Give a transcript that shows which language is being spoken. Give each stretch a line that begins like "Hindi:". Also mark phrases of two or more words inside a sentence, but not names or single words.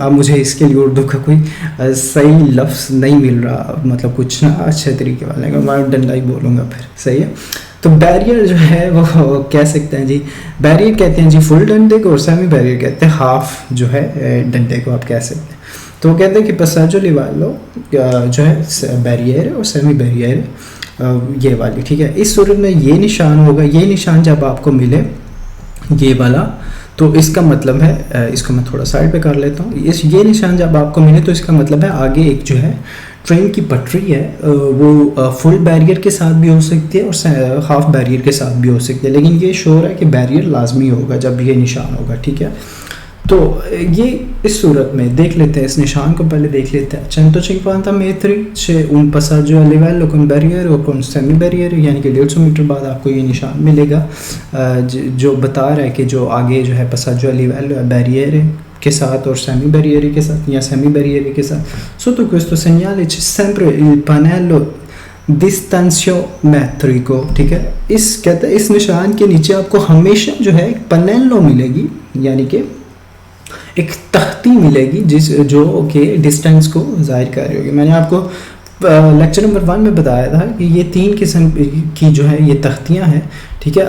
Hindi: अब मुझे इसके लिए उर्दू का कोई सही लफ्ज़ नहीं मिल रहा, मतलब कुछ ना अच्छे तरीके वाले का, मैं डंडा ही बोलूँगा फिर, सही है। तो बैरियर जो है वो कह सकते हैं जी, बैरियर कहते हैं जी फुल डंडे को और
English: semi barrier
Hindi: कहते हैं हाफ जो है डंडे को आप कह सकते हैं। तो वो कहते हैं कि
Italian: passaggio a livello
Hindi: जो है बैरियर है और
English: semi barrier
Hindi: ये वाली, ठीक है। इस सूरत में ये निशान होगा, ये निशान जब आपको मिले ये वाला तो इसका मतलब है, इसको मैं थोड़ा साइड पे कर लेता हूँ, ये निशान जब आपको मिले तो इसका मतलब है आगे एक जो है ट्रेन की पटरी है वो
English: full barrier
Hindi: के साथ भी हो सकती है और
English: half barrier
Hindi: के साथ भी हो सकती है, लेकिन ये श्योर है कि बैरियर लाजमी होगा जब ये निशान होगा, ठीक है। तो ये इस सूरत में देख लेते हैं, इस निशान को पहले देख लेते हैं।
Italian: 150 metri c'è un passaggio a livello con barriere o con semi barriere,
Hindi: यानी कि 150 मीटर बाद आपको ये निशान मिलेगा जो बता रहा है कि जो आगे जो है
Italian: passaggio a livello
Hindi: बैरियर के साथ और
English: semi barrier
Hindi: के साथ या
English: semi barrier
Hindi: के साथ।
Italian: sotto questo segnale c'è sempre il pannello distanziometrico,
Hindi: ठीक है। इस कहते हैं इस निशान के नीचे आपको हमेशा जो है एक पनेलो मिलेगी, यानी कि एक तख्ती मिलेगी जो कि डिस्टेंस को जाहिर कर रही होगी। मैंने आपको
English: lecture number 1
Hindi: में बताया था कि ये 3 किस्म की जो है ये तख्तियाँ हैं, ठीक है।